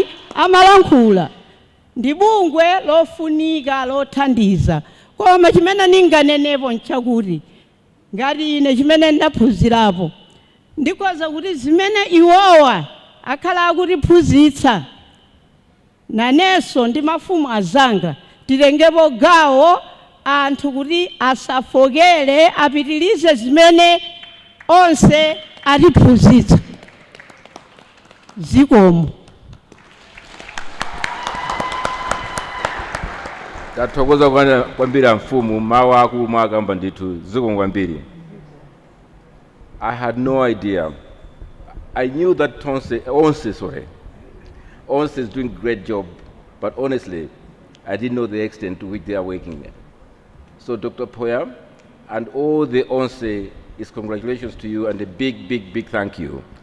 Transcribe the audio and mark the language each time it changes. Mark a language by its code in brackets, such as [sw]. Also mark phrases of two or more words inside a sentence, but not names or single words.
[ny] amalankhula ndi bungwe lofunika lothandiza koma chimene ninganenepo nchakuti ngati ine chimene ndaphunzirapo ndikoza kuti zimene iwowa akhala akutiphunzitsa nanenso ndi mafumu azanga tilengepo gawo anthu kuti asafokere apitilize zimene onse atiphunzitsa zikomo tathokoza kwambiri mfumu mawu akulu mwakamba ndithu zikomo kwambiri. [en] I had no idea. I knew that Onse is doing a great job, but honestly, I didn't know the extent to which they are working there. So Dr. Poya and all the Onse is congratulations to you and a big thank you.